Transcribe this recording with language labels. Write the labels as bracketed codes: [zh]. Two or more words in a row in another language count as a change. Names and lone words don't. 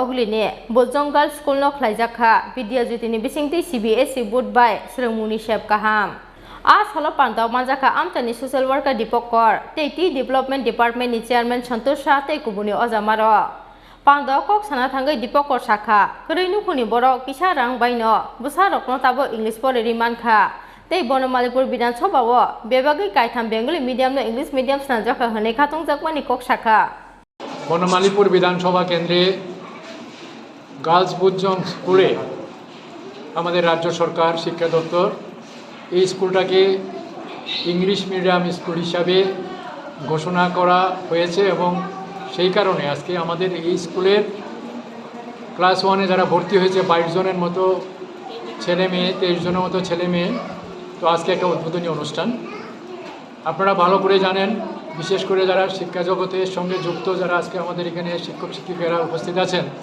[trp] Ogulini Bodhjung Girls School no Khlaijakha Vidya Jyoti ni bisingte [en] CBSE board [trp] by Srung Munishep Kaham Salo Panda Manjakha Amtani [en] Social Worker [trp] Dipokor Teti [en] Development Department [trp] ni Chairman Santosh Sate Kubuni Ozamaro Panda kok sana thangai Dipokor Shakha Koreinu Khuni Borok Kisa Rang Baino Busarokno Tabo English Pore Rimanka Tei Bonomalipur Bidan Sobawo Bebagai Kaitam [en] Bengali Medium [trp] no [en] English Medium [trp] Sanjaka Hane Khatong Jakmani Kok Shakha [bn] Bonomalipur Bidan Soba Kendre Girls Bodhjung School আমাদের রাজ্য সরকার শিক্ষা দপ্তর এই স্কুলটাকে [en] English medium school [bn] হিসাবে ঘোষণা করা হয়েছে এবং সেই কারণে আজকে আমাদের এই স্কুলের ক্লাস 1 এ যারা ভর্তি হয়েছে 22 জনের মতো ছেলে মেয়ে 23 জনের মতো ছেলে মেয়ে তো আজকে একটা উদ্বোধনী অনুষ্ঠান আপনারা ভালো করে জানেন বিশেষ করে যারা শিক্ষা জগতের সঙ্গে যুক্ত যারা আজকে আমাদের এখানে শিক্ষক শিক্ষিকারা উপস্থিত আছেন